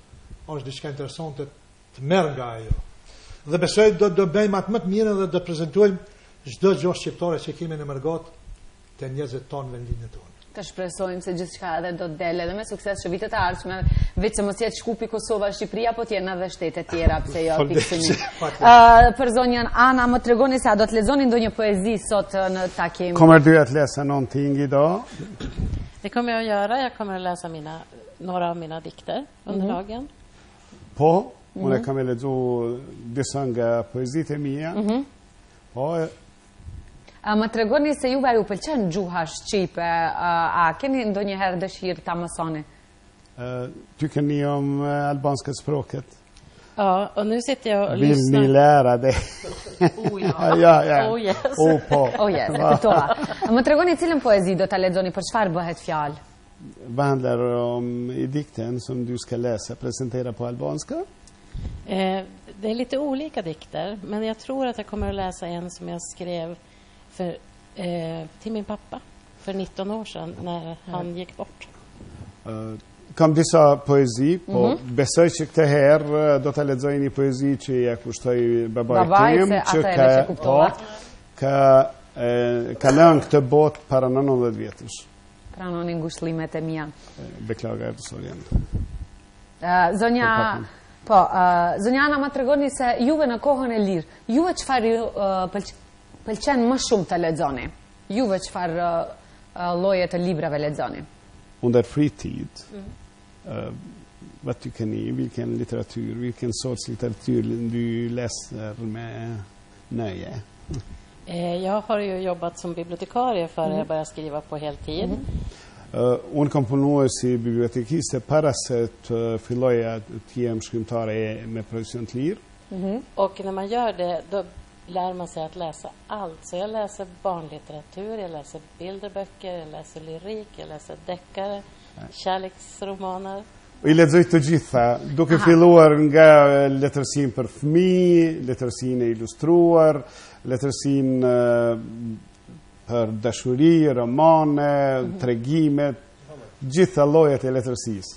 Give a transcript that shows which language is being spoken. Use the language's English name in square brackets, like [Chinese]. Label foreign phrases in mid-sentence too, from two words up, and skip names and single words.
[Albanian] Është diçka interesante të merr nga ajo. Dhe besoj do bëjmë atë më të mirë dhe do prezantojmë çdo gjë shqiptare që kemi në Mërgat te njerëzit tonë vendin tonë. Të shpresojmë se gjithçka edhe do të delë edhe me sukses që vitet e ardhshme, veç se mos jetë Shkupi, Kosova, Shqipëria, po t'jenë edhe shtete tjera, pse jo pikësimi. Për zonjën Ana, më tregoni se a do të lexoni ndonjë poezi sot në takim? [Swedish] Kommer du att läsa någonting idag? Det kommer jag att göra. Jag kommer att läsa några av mina dikter under dagen. [Albanian] Po, unë kam lexuar disa nga poezitë e mia. Po. Më tregoni se juve ju pëlqen gjuha shqipe, a keni ndonjëherë dëshirë ta mësoni? [Swedish] Tycker ni om albanska språket? Ja, och nu sitter jag och lyssnar. Vill ni lära det? Ja. [English] Oh yes. Oh yes, [Albanian] e kuptova. Më tregoni cilën poezi do ta lexoni, për çfarë bëhet fjalë? [Swedish] Vad handlar om i dikten som du ska läsa, presentera på albanska? Det är lite olika dikter, men jag tror att jag kommer att läsa en som jag skrev till min pappa för 19 år sedan när han gick bort. [Albanian] Kam disa poezi, po besoj që këtë herë do të lexoj një poezi që ja kushtoj babait tim, që ka lënë këtë botë para 19 vjetësh. Pranoni ngushëllimet e mia. [Swedish] Beklagar të sorjen. [Albanian] Zonja, zonja Ana, ma tregoni se juve në kohën e lirë, juve çfarë pëlqen më shumë të lexoni? Juve çfarë lloje të librave lexoni? [Swedish] Under fritid, vad tycker ni? Vilken litteratur, vilken sorts litteratur du läser med nöje? Jag har ju jobbat som bibliotekarie för jag började skriva på heltid. [Albanian] Unë kam punuar si bibliotekiste para se të filloja të jem shkrimtare me profesion të lirë. [Swedish] Och när man gör det, då lär man sig att läsa allt. Så jag läser barnlitteratur, jag läser bilderböcker, jag läser lyrik, jag läser deckare, kärleksromaner. [Albanian] I lexoj të gjitha, duke filluar nga letërsinë për fëmijë, letërsinë e ilustruar, letërsinë për dashuri, romane, tregime, gjitha llojet e letërsisë.